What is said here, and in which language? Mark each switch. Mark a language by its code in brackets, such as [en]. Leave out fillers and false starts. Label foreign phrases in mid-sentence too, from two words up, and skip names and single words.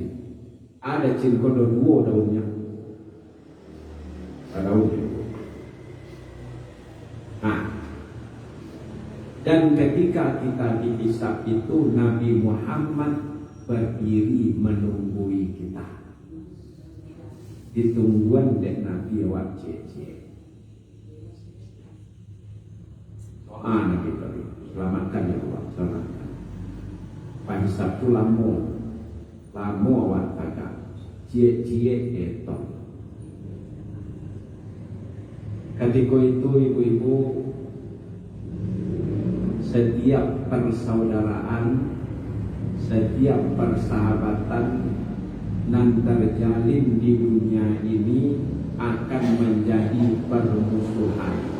[min] Ada dacin kodo 2 daunnya. Daunnya. [id] Dan ketika kita dihisab itu Nabi Muhammad berdiri menunggui kita. [min] Ditungguan dek Nabi awak cek. [id] Doa Nabi tadi, selamatkan ya Allah, selamatkan. [min] Pahisab tu lamo awak tagak, cek itu. [id] Ketika itu ibu-ibu setiap persaudaraan, setiap persahabatan yang terjalin di dunia ini akan menjadi permusuhan.